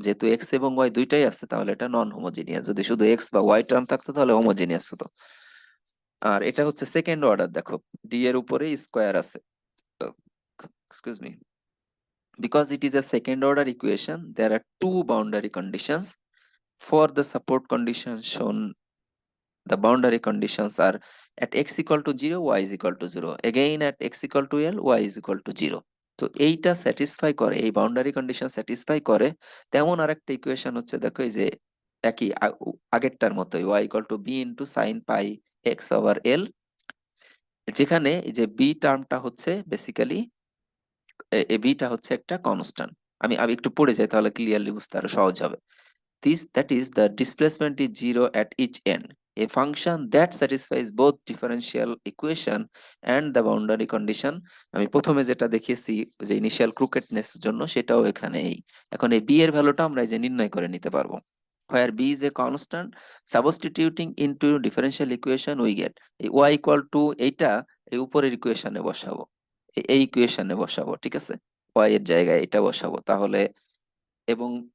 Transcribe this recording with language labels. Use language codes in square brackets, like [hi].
[bn] যেহেতু এক্স এবং ওয়াই দুইটাই আছে, তাহলে এটা নন হোমোজিনিয়াস। যদি শুধু এক্স বা ওয়াই টার্ম থাকতো তাহলে হোমোজিনিয়াস হতো। আর এটা হচ্ছে সেকেন্ড অর্ডার, দেখো ডি এর উপরে স্কোয়ার আছে, [en] Excuse me, because it is a second order equation there are two boundary conditions for the support condition shown the boundary conditions are at x equal to 0, y is equal to 0, again at x equal to l, y is equal to 0. [bn] তো এইটা satisfy করে, এই boundary condition satisfy করে তেমন আরেকটা equation হচ্ছে, দেখো এই যে একই আগেরটার মতোই, y equal to B into sine pi x over এল, যেখানে এই যে বি টার্মটা হচ্ছে বেসিক্যালি, এই বিটা হচ্ছে একটা কনস্ট্যান্ট। আমি আমি একটু পড়ে যাই তাহলে ক্লিয়ারলি বুঝতে আরো সহজ হবে। [en] That is, the displacement is zero at each end. A function that satisfies both differential equation and the boundary condition. [bn] আমি প্রথমে যেটা দেখিয়েছি যে ইনিশিয়াল ক্রুকেটনেস জন্য, সেটাও এখানে এই। এখন এই b এর ভ্যালুটা আমরা এই যে নির্ণয় করে নিতে পারবো। [en] Where b is a constant, substituting into differential equation we get [bn] এই y equal to এইটা এই উপরের ইকুয়েশনে বসাবো, এই ইকুয়েশনে বসাবো, ঠিক আছে, y এর জায়গায় এটা বসাবো তাহলে, এবং